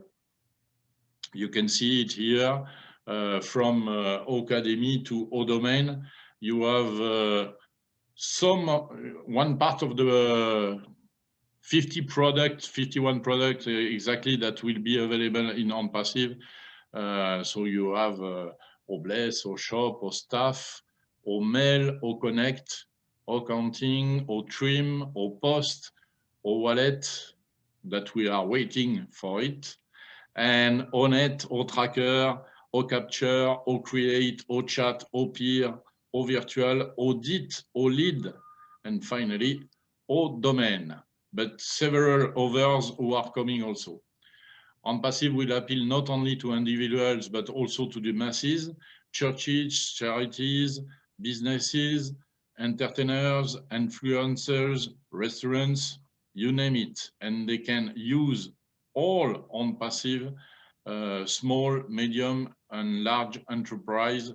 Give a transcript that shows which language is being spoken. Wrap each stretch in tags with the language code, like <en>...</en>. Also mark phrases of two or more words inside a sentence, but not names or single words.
<en>You can see it here from Academy to O-Domain. You have one part of the 51 products exactly that will be available in ONPASSIVE. So you have O-Bless, O-Shop, O-Staff, O-Mail, O-Connect, O-Counting, O-Trim, O-Post, O-Wallet, that we are waiting for it, and O-Net, O-Tracker, O-Capture, O-Create, O-Chat, O-Peer, O-Virtual, O-Dit, O-Lead, and finally, O-Domain, but several others who are coming also. ONPASSIVE will appeal not only to individuals, but also to the masses, churches, charities, businesses, entertainers, influencers, restaurants, you name it, and they can use all ONPASSIVE, small, medium, and large enterprise.</en>